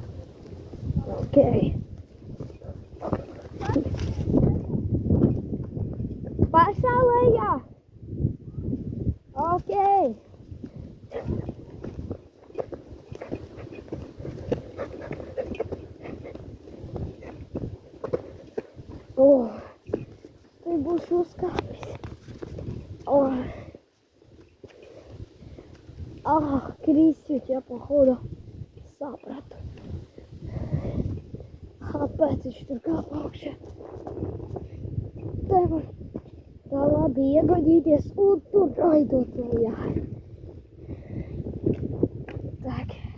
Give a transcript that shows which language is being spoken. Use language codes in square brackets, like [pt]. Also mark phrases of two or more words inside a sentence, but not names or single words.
[lv] Okei. Pašā lejā? Okei. Tur būs uzkāpis. [ru] Крисить, я походу sapratu. [lv] Kāpēc viņš tur kāpa augšā? Te var tā labi iegodīties un tur raidot lejā. Tak.